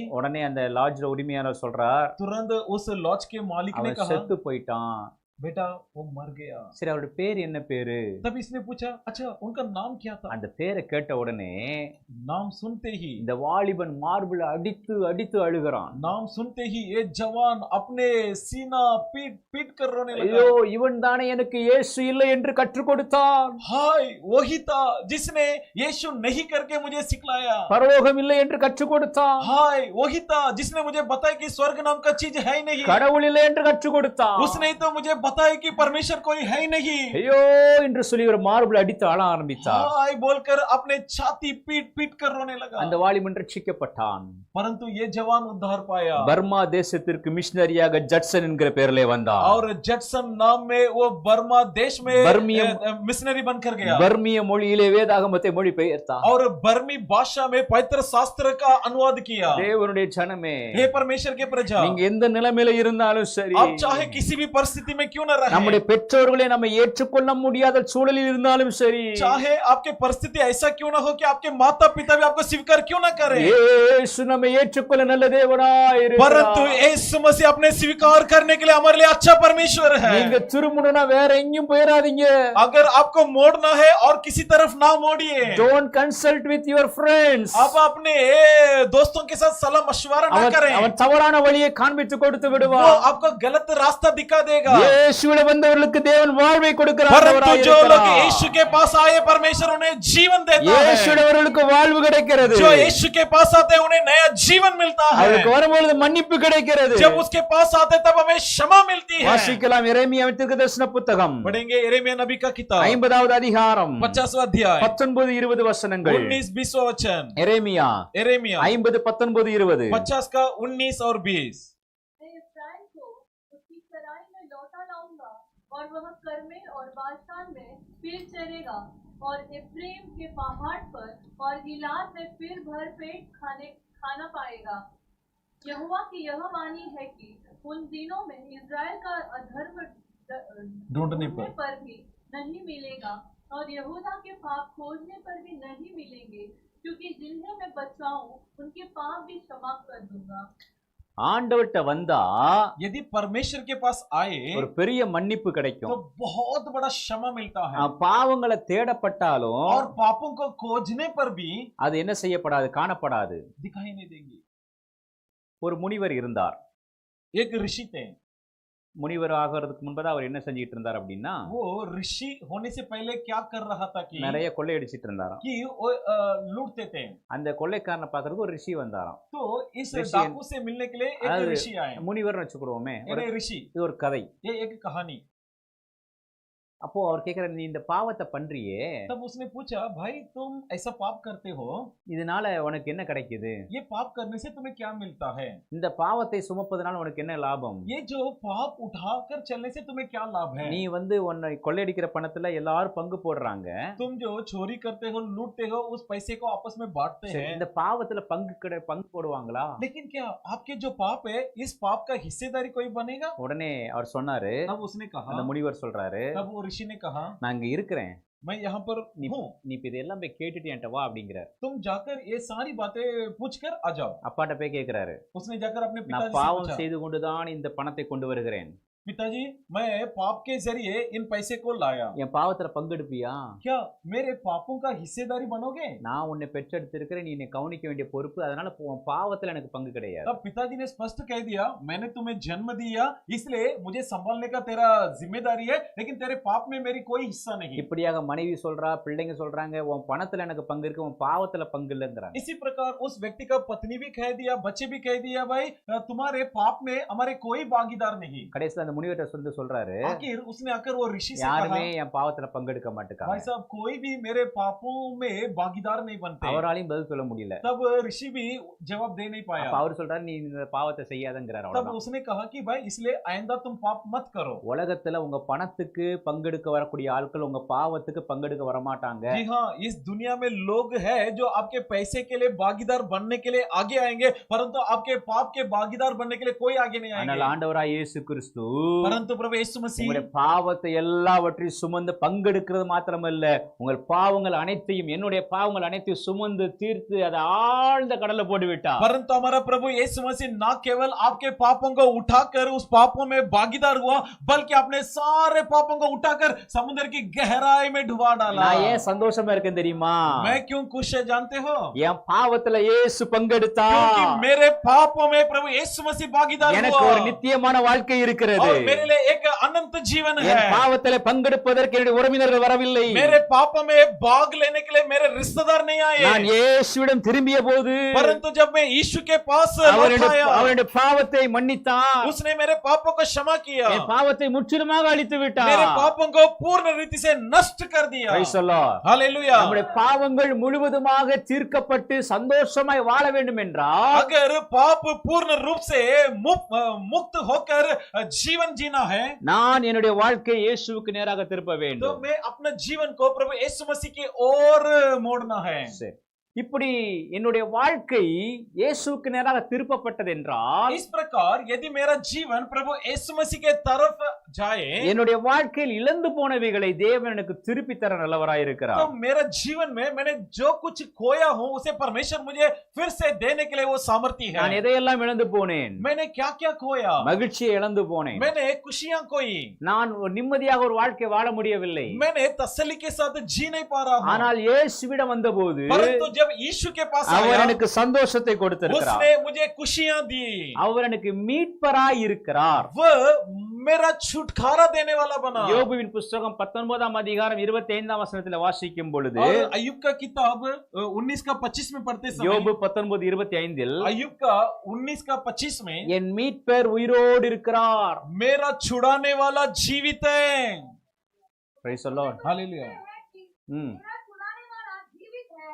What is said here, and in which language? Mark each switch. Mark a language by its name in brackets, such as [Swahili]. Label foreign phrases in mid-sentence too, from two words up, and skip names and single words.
[Tamil] உடனே அந்த லாட்ஜ்ல உரிமையாளர் சொல்றார், [Hindi] तुरंत उस लॉज के मालिक ने [Tamil] அவன் [Hindi] कहा [Tamil] செத்து போயிட்டான். [Hindi] बेटा वो मर गया। [Tamil] சரி அவருடைய பேர் என்ன பேரு? [Hindi] तब इसने पूछा अच्छा उनका नाम क्या था। [Tamil] அந்த பேரை கேட்ட உடனே [Hindi] नाम सुनते ही [Tamil] இந்த வாலிபன் மார்பிள அடித்து அடித்து அழுகிறான். [Hindi] नाम सुनते ही ये जवान अपने सीना पीट पीट कर रोने [Tamil] ஐயோ [Hindi] लगा। [Tamil] இவன் தானே எனக்கு இயேசு இல்லை என்று கற்றுக் கொடுத்தான், [Hindi] हाय वही था जिसने यीशु नहीं करके मुझे सिखलाया। [Tamil] பரலோகம் இல்லை என்று கற்றுக் கொடுத்தான், [Hindi] हाय वही था जिसने मुझे बताया कि स्वर्ग नाम का चीज है ही नहीं। [Tamil] கடவுள் இல்லை என்று கற்றுக் கொடுத்தான். [Hindi] उसने तो मुझे बताया कि परमेश्वर कोई है ही नहीं। [Tamil] ஐயோ என்று சொல்லி ஒரு மார்பிள அடித்து அழ ஆரம்பித்தார். [Hindi] हाय बोलकर अपने छाती पीट पीट कर रोने लगा। [Tamil] அந்த வாலிபன் ரட்சிக்கப்பட்டான். [Hindi] परंतु ये जवान उद्धार पाया [Tamil] பர்மா தேசத்திற்கு மிஷனரியாக ஜட்சன் என்கிற பெயரிலே வந்தான். [Hindi] और जटसन नाम में वो बर्मा देश में बर्मियम मिशनरी बनकर गया [Tamil] பர்மிய மொழியிலே வேதாகமத்தை மொழிபெயர்த்தான். [Hindi] और बर्मी भाषा में पवित्र शास्त्र का अनुवाद किया। [Tamil] தேவனுடைய ஜனமே, [Hindi] हे परमेश्वर के प्रजा, [Tamil] நீங்க எந்த நிலைமையில இருந்தாலும் சரி, [Hindi] आप चाहे किसी भी परिस्थिति में क्यों क्यों न रहे, [Tamil] நம்முடைய பெற்றோர்களை நம்ம ஏற்றுக்கொள்ள முடியாத சூழலில் இருந்தாலும் சரி, [Hindi] चाहे आपके परिस्थिति ऐसा क्यों ना हो कि आपके माता पिता भी आपको स्वीकार क्यों ना करें, [Tamil] இயேசு நம்மை ஏற்றுக்கொள்ள நல்ல தேவனாய் [Hindi] परंतु [Tamil] இருக்கிறார். [Hindi] यीशु मसीह अपने स्वीकार करने के लिए हमारे लिए अच्छा परमेश्वर है। [Tamil] நீங்க திரும்பணும்னா வேற எங்கேயும் போயிடாதீங்க. [Hindi] अगर आपको मोड़ना है और किसी तरफ ना मोड़िए, [English] Don't consult with your friends. [Hindi] आप अपने दोस्तों के साथ सलाह मशवरा ना करें, [Tamil] அவன் தவறான வழியை காண்பித்து கொடுத்து [Hindi] वो [Tamil] விடுவான். [Hindi] आपको गलत रास्ता दिखा देगा। [Tamil] இயேசுவிட வந்தவர்களுக்கு தேவன் வாழ்வை கொடுக்கிறார். [Hindi] परंतु जो लोग यीशु के पास आए, परमेश्वर उन्हें जीवन देता है। [Tamil] இயேசுவிடவர்களுக்கு வாழ்வு கிடைக்கிறது. [Hindi] जो यीशु के पास आते हैं उन्हें नया जीवन मिलता है। [Tamil] அவருக்கு வரும்பொழுது மன்னிப்பு கிடைக்கிறது. [Hindi] जब उसके पास आते तब हमें क्षमा मिलती है। [Tamil] வாசிக்கலாம் எரேமியாவின் தீர்க்கதரிசன புத்தகம் [Hindi] पढ़ेंगे यिर्मयाह नबी का किताब [Tamil] 50வது அதிகாரம் [Hindi] 50वां अध्याय [Tamil] 19-20 वचनங்கள். [Hindi] 19-20 वचन। [Tamil] எரேமியா [Hindi] यिर्मयाह 50 19-20. 50 का 19 और 20। मैं इस्राएल को उसकी चराई में लौटा लाऊंगा और वह कर्मेल और बाशान में फिर चरेगा और एफ्रेम के पहाड़ पर और गिलाद में फिर भर पेट खाना पाएगा। यहोवा की यह वाणी है कि उन दिनों में इस्राएल का अधर्म ढूंढने पर भी नहीं मिलेगा और यहूदा के पाप खोजने पर भी नहीं मिलेंगे, क्योंकि जिन्हें मैं बचाऊं उनके पाप भी क्षमा कर दूंगा। [Tamil] ஆண்டவர்ட்ட வந்தா [Hindi] यदि परमेश्वर के पास आए [Tamil] ஒரு பெரிய மன்னிப்பு [Hindi] तो [Tamil] கிடைக்கும். [Hindi] बहुत बड़ा क्षमा मिलता है, [Tamil] பாவங்களை தேடப்பட்டாலும் [Hindi] और पापों को खोजने पर भी [Tamil] அது என்ன செய்யப்படாது, காணப்படாது. [Hindi] दिखाई नहीं देंगे। [Tamil] ஒரு முனிவர் இருந்தார். [Hindi] एक ऋषि थे, [Tamil] முனிவர் ஆகிறதுக்கு முன்பதா அவர் என்ன செஞ்சிட்டு இருந்தார் அப்படின்னா, [Hindi] वो ऋषि होने से पहले क्या कर रहा था कि [Tamil] நிறைய கொள்ளையடிச்சிட்டு இருந்தாராம். [Hindi] वो लूटते थे। [Tamil] அந்த கொள்ளைக்காரனை பார்க்கறதுக்கு ஒரு ரிஷி வந்தாராம். [Hindi] तो इस ऋषि- डाकू से मिलने के लिए एक अरे- ऋषि आए। [Tamil] முனிவர்னு வச்சுக்கிடுவோமே, [Hindi] यानी ऋषि, [Tamil] இது ஒரு கதை. [Hindi] ये एक कहानी। [Tamil] அப்போ அவர் கேட்கிறார், நீ இந்த பாவத்தை பண்றியே, [Hindi] तब उसने पूछा, भाई तुम ऐसा पाप करते हो, [Tamil] இதனால உனக்கு என்ன கிடைக்குது? [Hindi] ये पाप करने से तुम्हें क्या मिलता है? [Tamil] இந்த பாவத்தை சுமப்பதனால உனக்கு என்ன லாபம்? [Hindi] ये जो पाप उठाकर चलने से तुम्हें क्या लाभ है? [Tamil] நீ உன்னை கொள்ளையடிக்கிற பணத்துல எல்லாரும் பங்கு போடுறாங்க. [Hindi] तुम जो चोरी करते हो, लूटते हो, उस पैसे को आपस में बांटते हैं, [Tamil] இந்த பாவத்துல பங்கு போடுவாங்களா? [Hindi] लेकिन क्या आपके जो पाप है, इस पाप का हिस्सेदारी कोई बनेगा? [Tamil] உடனே அவர் சொன்னாரு, [Hindi] तब उसने कहा, [Tamil] அந்த முனிவர் சொல்றாரு, [Hindi] तब वो ऋषि ने कहा, [Tamil] நான் இங்க இருக்கிறேன், [Hindi] मैं यहाँ पर हूँ, [Tamil] நீ இப்ப இதெல்லாம் போய் கேட்டுட்டு என்கிட்ட வா அப்படிங்கிறார். [Hindi] तुम जाकर ये सारी बातें पूछकर आ जाओ। [Tamil] அப்பாட்ட போய் கேட்கிறாரு, [Hindi] उसने जाकर अपने [Tamil] நான் [Hindi] पिताजी से [Tamil] பாவம் [Hindi] पूछा, [Tamil] செய்து கொண்டுதான் இந்த பணத்தை கொண்டு வருகிறேன், [Hindi] पिताजी मैं पाप के जरिए इन पैसे को लाया, [Tamil] என் பாவத்துல பங்கெடுப்பியா? [Hindi] क्या मेरे पापों का हिस्सेदारी बनोगे? [Tamil] நான் உன்னை பெற்றெடுத்திருக்கிறேன், நீ என்னை கவனிக்க வேண்டிய பொறுப்பு, அதனால உன் பாவத்துல எனக்கு பங்கு கிடையாது. [Hindi] तब पिताजी ने स्पष्ट कह दिया, मैंने तुम्हें जन्म दिया इसलिए मुझे संभालने का तेरा जिम्मेदारी है, लेकिन तेरे पाप में मेरी कोई हिस्सा नहीं। [Tamil] இப்படியாக மனைவி சொல்றா, பிள்ளைங்க சொல்றாங்க, உன் பணத்துல எனக்கு பங்கு இருக்கு, உன் பாவத்துல பங்கு இல்லைங்கிறாங்க. [Hindi] इसी प्रकार उस व्यक्ति का पत्नी भी कह दिया, बच्चे भी कह दिया, भाई तुम्हारे पाप में हमारे कोई भागीदार नहीं। [Tamil] கடைசியில அந்த முனிவர்ட்ட சொல்றாரு, [Hindi] आखिर उसने आकर वो ऋषि से [Tamil] யாருமே [Hindi] कहा, [Tamil] என் பாவத்துல பங்கெடுக்க [Hindi] भाई [Tamil] மாட்டேங்காங்க. [Hindi] साहब कोई भी मेरे पापों में भागीदार नहीं बनते। [Tamil] அவராலையும் பதில் சொல்ல முடியல. [Hindi] तब ऋषि भी जवाब दे नहीं पाया। [Tamil] அப்ப அவர் சொல்றாரு, நீ இந்த பாவத்தை செய்யாதங்கிறார். [Hindi] तब [Tamil] அவ்வளவுதான். [Hindi] उसने कहा कि भाई इसलिए आइंदा तुम पाप मत करो। [Tamil] உலகத்துல உங்க பணத்துக்கு பங்கெடுக்க வரக்கூடிய ஆட்கள் உங்க பாவத்துக்கு பங்கெடுக்க வரமாட்டாங்க. [Hindi] जी हाँ, इस दुनिया में लोग हैं जो आपके पैसे के लिए भागीदार बनने के लिए आगे आएंगे, परंतु आपके पाप के भागीदार बनने के लिए कोई आगे नहीं [Tamil] ஆனால் [Hindi] आएंगे। [Tamil] ஆண்டவராய் இயேசு கிறிஸ்து [Hindi] परंतु प्रभु यीशु मसीह [Tamil] உங்களுடைய பாவத்தை எல்லாவற்றையும் சுமந்து பங்கெடுக்கிறது மாத்திரமல்ல, உங்கள் பாவங்கள் அனைத்தையும், என்னுடைய பாவங்கள் அனைத்தையும் சுமந்து தீர்த்து அதை ஆழ்ந்த கடல்ல போட்டு விட்டார். [Hindi] परंतु हमारा प्रभु यीशु मसीह ना केवल आपके पापों को उठाकर उस पापों में भागीदार हुआ, बल्कि अपने सारे पापों को उठाकर समुद्र की गहराई में डुबा डाला। [Tamil] நான் ஏன் சந்தோஷமா இருக்கேன் தெரியுமா? [Hindi] मैं क्यों खुश है जानते हो? [Tamil] என் பாவத்துல இயேசு பங்கெடுத்தார். [Hindi] क्योंकि मेरे पापों में प्रभु यीशु मसीह भागीदार [Tamil] எனக்கு [Hindi] हुआ [Tamil] ஒரு நித்தியமான வாழ்க்கை இருக்கிறது. [Hindi] और मेरे लिए एक अनंत जीवन [Tamil] என் [Hindi] है। [Tamil] பாவத்துல பங்கெடுப்பதற்கு என்னுடைய உறவினர்கள் வரவில்லை. [Hindi] मेरे पापों में भाग लेने के लिए मेरे रिश्तेदार नहीं आए, [Tamil] நான் இயேசுவிடம் திரும்பிய போது [Hindi] परंतु जब मैं यीशु के पास लौट आया, [Tamil] அவருடைய பாவத்தை மன்னித்தார். [Hindi] उसने मेरे पापों को क्षमा किया, [Tamil] என் பாவத்தை முற்றிலுமாக அழித்து விட்டார். [Hindi] मेरे पापों को पूर्ण रीति से नष्ट कर दिया। [English] Praise the Lord. [Hindi] हालेलुया। [Tamil] நம்முடைய பாவங்கள் முழுவதுமாக தீர்க்கப்பட்டு சந்தோஷமாய் வாழ வேண்டும் என்றால், [Hindi] अगर पाप पूर्ण रूप से मुक्त होकर जीवन जीना है, [Tamil] நான் என்னுடைய வாழ்க்கையை இயேசுவுக்கு நேராக திருப்ப [Hindi] तो [Tamil] வேண்டும். [Hindi] मैं अपने जीवन को प्रभु यीशु मसीह की ओर मोड़ना है। [Tamil] சரி. இப்படி என்னுடைய வாழ்க்கை இயேசுவுக்கு நேராக திருப்பப்பட்டது என்றால், [Hindi] इस प्रकार यदि मेरा जीवन प्रभु यीशु मसीह के तरफ जाए [Tamil] என்னுடைய வாழ்க்கையில் இழந்து போனவைகளை தேவன் எனக்கு திருப்பி தர நல்லவராய் [Hindi] तो [Tamil] இருக்கிறார். [Hindi] मेरा जीवन में मैंने जो कुछ खोया हूं उसे परमेश्वर मुझे फिर से देने के लिए वो सामर्थ्य [Tamil] நான் [Hindi] है। [Tamil] எதையெல்லாம் இழந்து போனேன்? [Hindi] मैंने क्या क्या खोया, [Tamil] மகிழ்ச்சியை இழந்து போனேன். [Hindi] मैंने खुशियां खोई, [Tamil] நான் ஒரு நிம்மதியாக ஒரு வாழ்க்கை வாழ முடியவில்லை. [Hindi] मैंने तसल्ली के साथ जी नहीं पा रहा हूं। [Tamil] ஆனால் இயேசுவிடம் வந்தபோது [Hindi] परंतु जब यीशु के पास [Tamil] அவர் [Hindi] आया [Tamil] எனக்கு சந்தோஷத்தை கொடுத்திருக்கிறார். [Hindi] उसने मुझे खुशियां दी। [Tamil] அவர் எனக்கு மீட்பராய் இருக்கிறார். [Hindi] वह मेरा छुटकारा देने वाला बना। [Tamil] யோபுவின் புத்தகம் 19ஆம் அதிகாரம் 25ஆம் வசனத்தில் வாசிக்கும் பொழுது [Hindi] और अय्यूब का किताब 19 का 25 में पढ़ते [Tamil] யோபு [Hindi] समय 19:25 अय्यूब का 19 का 25 में [Tamil] என் மீட்பர் உயிரோடு இருக்கிறார். [Hindi] मेरा छुड़ाने वाला जीवित है। [English] Praise the Lord. [Hindi] हालेलुया। ம். मेरा छुड़ाने वाला जीवित है।